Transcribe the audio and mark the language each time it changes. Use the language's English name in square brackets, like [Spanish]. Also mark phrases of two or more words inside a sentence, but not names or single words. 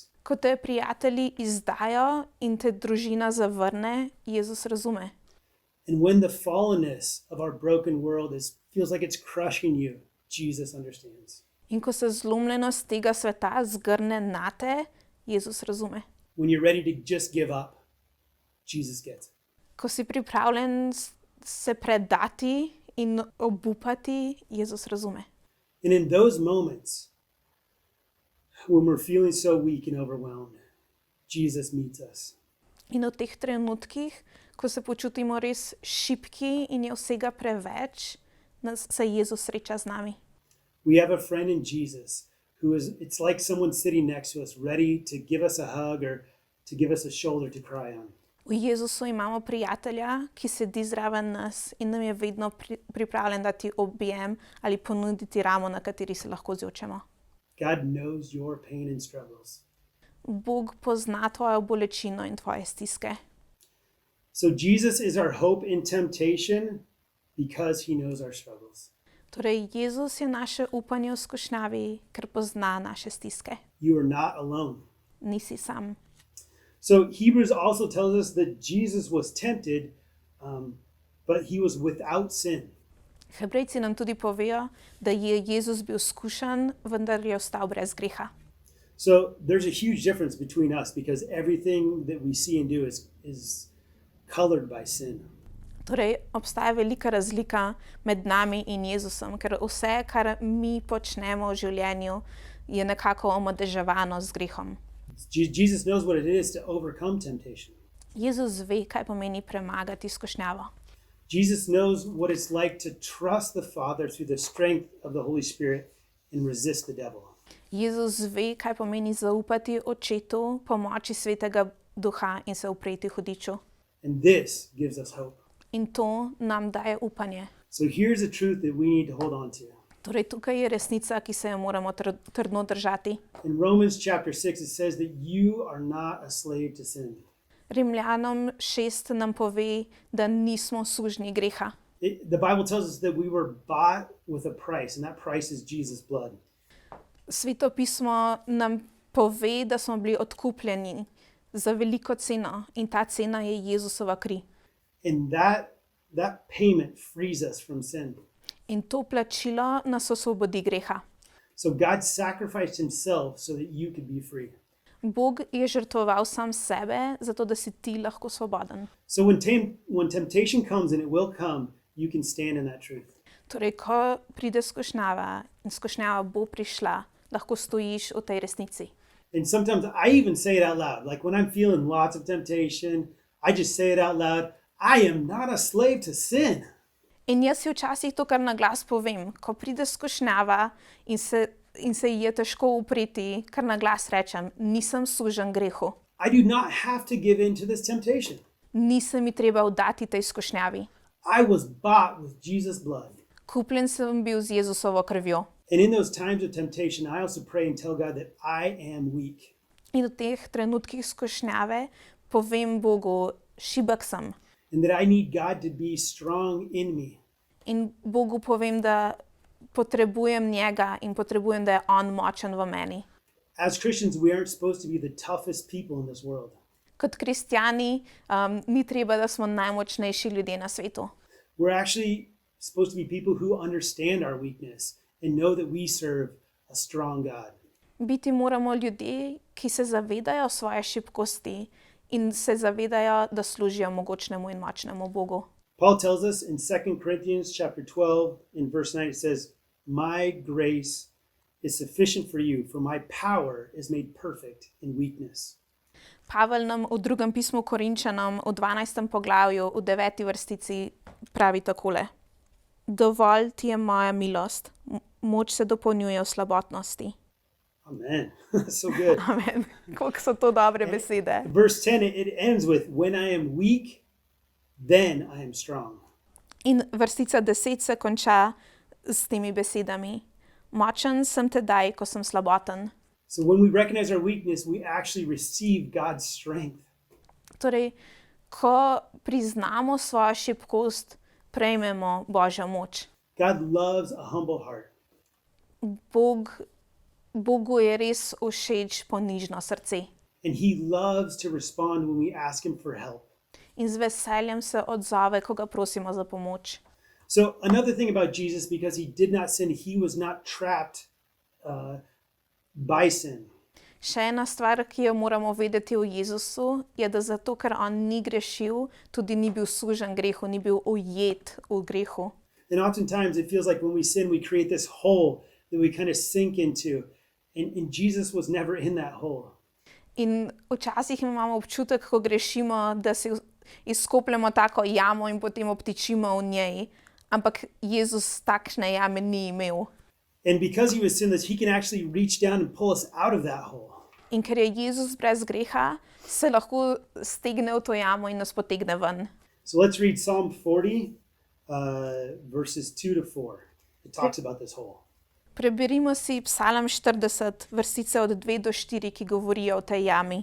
[Slovenian] Ko te prijatelji izdajo in te družina zavrne, Jezus razume. [English] And when the fallenness of our broken world feels like it's crushing you, Jesus understands. [Slovenian] In ko se zlomljenost tega sveta zgrne nate, Jezus razume. [English] When you're ready to just give up, Jesus gets it. [Slovenian] Ko si pripravljen se predati in obupati, Jezus razume. [English] And in those moments, when we're feeling so weak and overwhelmed, Jesus meets us. [Slovenian] In v teh trenutkih, ko se počutimo res šibki in je vsega preveč, se Jezus sreča z nami. [English] We have a friend in Jesus it's like someone sitting next to us, ready to give us a hug or to give us a shoulder to cry on. [Slovenian] V Jezusu imamo prijatelja, ki sedi zraven nas in nam je vedno pripravljen dati objem ali ponuditi ramo, na kateri se lahko zjočemo. [English] God knows your pain and struggles. [Slovenian] Bog pozna tvojo bolečino in tvoje stiske. [English] So Jesus is our hope in temptation because he knows our struggles. [Slovenian] Torej, Jezus je naše upanje v skušnjavi, ker pozna naše stiske. [English] You are not alone. [Slovenian] Nisi sam. [English] So Hebrews also tells us that Jesus was tempted, but he was without sin. [Slovenian] Hebrejci nam tudi povejo, da je Jezus bil skušan, vendar je ostal brez greha. [English] So there's a huge difference between us because everything that we see and do is colored by sin. [Slovenian] Torej, obstaja velika razlika med nami in Jezusom, ker vse, kar mi počnemo v življenju, je nekako omadeževano z grehom. [English] Jesus knows what it is to overcome temptation. [Slovenian] Jezus ve, kaj pomeni premagati skušnjavo. [English] Jesus knows what it's like to trust the Father through the strength of the Holy Spirit and resist the devil. [Slovenian] Jezus ve, kaj pomeni zaupati Očetu, pomoči Svetega Duha in se upreti hudiču. [English] And this gives us hope. [Slovenian] In to nam daje upanje. [English] So here's a truth that we need to hold on to. [Slovenian] Torej, tukaj je resnica, ki se jo moramo trdno držati. [English] In Romans chapter 6 it says that you are not a slave to sin. [Slovenian] Rimljanom 6 nam pove, da nismo sužnji greha. [English] The Bible tells us that we were bought with a price, and that price is Jesus' blood. [Slovenian] Sveto pismo nam pove, da smo bili odkupljeni za veliko ceno in ta cena je Jezusova kri. [English] And that payment frees us from sin. [Slovenian] In to plačilo nas osvobodi greha. [English] So God sacrificed himself so that you could be free. [Slovenian] Bog je žrtvoval sam sebe, zato da si ti lahko svoboden. [English] So when temptation comes, and it will come, you can stand in that truth. [Slovenian] Torej, ko pride skušnjava in skušnjava bo prišla, lahko stojiš v tej resnici. [English] And sometimes I even say it out loud. Like when I'm feeling lots of temptation, I just say it out loud. I am not a slave to sin. [Slovenian] In jaz si včasih to kar na glas povem. Ko pride skušnjava in se ji je težko upreti, kar na glas rečem, nisem sužen grehu. [English] I do not have to give in to this temptation. [Slovenian] Nisem mi treba vdati tej skušnjavi. [English] I was bought with Jesus' blood. [Slovenian] Kupljen sem bil z Jezusovo krvjo. [English] And in those times of temptation, I also pray and tell God that I am weak. [Slovenian] In v teh trenutkih skušnjave povem Bogu, šibek sem. [English] And that I need God to be strong in me. [Slovenian] In Bogu povem, da potrebujem njega in potrebujem, da je on močen v meni. [English] As Christians, we aren't supposed to be the toughest people in this world. [Slovenian] Kot kristjani ni treba, da smo najmočnejši ljudje na svetu. [English] We're actually supposed to be people who understand our weakness and know that we serve a strong God. [Slovenian] Biti moramo ljudje, ki se zavedajo svoje šibkosti in se zavedajo, da služijo mogočnemu in močnemu Bogu. [English] Paul tells us in 2 Corinthians chapter 12 in verse 9, it says, "My grace is sufficient for you, for my power is made perfect in weakness." [Slovenian] Pavel nam v drugem pismu Korinčanom v 12. poglavju v 9. vrstici pravi takole. Dovolj ti je moja milost, moč se dopolnjuje v slabotnosti. [English] Amen. So good. [Slovenian] Amen. Koliko so to dobre besede. [English] Verse 10, it ends with, "When I am weak, then I am strong." [Slovenian] In vrstica 10 se konča s temi besedami. Močen sem tedaj, ko sem slaboten. [English] So when we recognize our weakness, we actually receive God's strength. [Slovenian] Torej, ko priznamo svojo šibkost, prejmemo Božjo moč. [English] God loves a humble heart. [Slovenian] Bogu je res všeč ponižno srce. [English] And he loves to respond when we ask him for help. [Slovenian] In z veseljem se odzove, ko ga prosimo za pomoč. [English] So another thing about Jesus, because he did not sin, he was not trapped by sin. [Slovenian] Še ena stvar, ki jo moramo vedeti o Jezusu, je, da zato, ker on ni grešil, tudi ni bil sužen grehu, ni bil ujet v grehu. [English] And oftentimes it feels like when we sin, we create this hole that we kind of sink into. And Jesus was never in that hole. [Slovenian] In včasih imamo občutek, ko grešimo, da si izkopljemo tako jamo in potem obtičimo v njej. Ampak Jezus takšne jame ni imel. [English] And because he was sinless, he can actually reach down and pull us out of that hole. [Slovenian] In ker je Jezus brez greha, se lahko stegne v to jamo in nas potegne ven. [English] So let's read Psalm 40, verses 2 to 4. It talks about this hole. [Slovenian] Preberimo si Psalm 40, vrstice od 2 do 4, ki govorijo o tej jami.